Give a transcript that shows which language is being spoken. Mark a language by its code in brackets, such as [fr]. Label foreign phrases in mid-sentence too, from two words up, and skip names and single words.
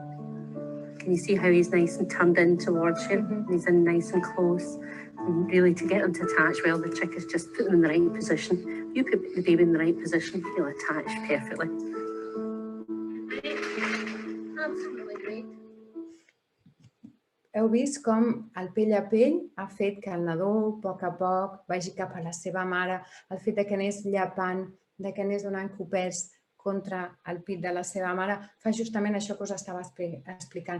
[en] Can you see how he's nice and turned in towards you? And he's in nice and close. And really, to get him to attach well, the trick is just put him in the right position. You put the baby in the right position, he'll attach perfectly. Absolutely great. [ca] Heu vist com el pell a pell ha fet que el nadó, a poc, vagi cap a la seva mare, el fet que anés llapant, que anés donant copets contra el pit de la seva mare, fa justament això que us estava explicant.